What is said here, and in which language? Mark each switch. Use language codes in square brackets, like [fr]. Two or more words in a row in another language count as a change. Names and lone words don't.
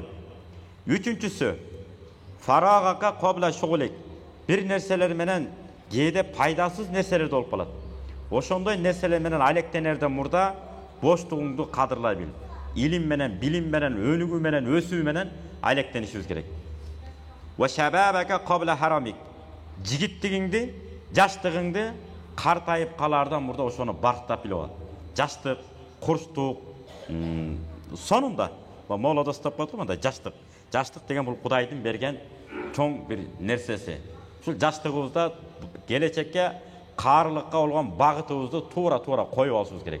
[ky] Үчүнчүсү [ar] فراغك قبل شغلك. [ky] Бир нерселер менен кээде пайдасыз нерселер болуп калат. Ошондой нерселер менен алектенерден мурда боштугуңду кадырлай бил. Илим менен, билим менен, өнүгүү менен, өсүү менен алектенишибиз керек. [ar] وشبابك قبل هرمك. [ky] Жигиттигиңди, жаштыгыңды картайып калаардан мурда ошону барктап билип ал. Жаштык, курчтук, сонунда молодость деп коет го мындай жаштык. Жаштык деген бул Кудайдын берген чоң бир нерсеси. Ушул жаштыгыбызда келечекке каарылыкка болгон багытыбызды туура коюп алышыбыз керек.